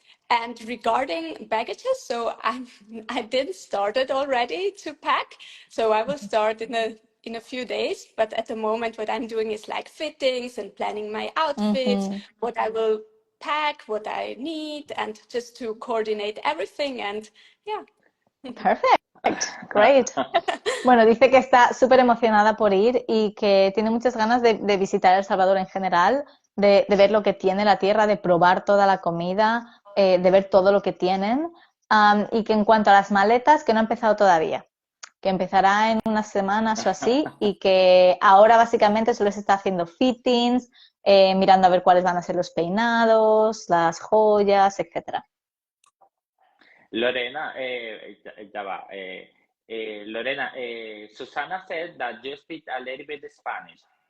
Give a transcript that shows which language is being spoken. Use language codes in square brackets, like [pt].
[en] And regarding baggages, so I did started already to pack. So I will start in a few days. But at the moment, what I'm doing is like fittings and planning my outfits, what I will pack, what I need, and just to coordinate everything. And yeah. Perfect, great. [es] Bueno, dice que está súper emocionada por ir y que tiene muchas ganas de visitar El Salvador en general, de ver lo que tiene la tierra, de probar toda la comida, de ver todo lo que tienen, y que en cuanto a las maletas, que no ha empezado todavía, que empezará en unas semanas o así, y que ahora básicamente solo se está haciendo fittings, mirando a ver cuáles van a ser los peinados, las joyas, etcétera. Lorena, ya va. [en] Lorena, Susana said that you speak a little bit Spanish.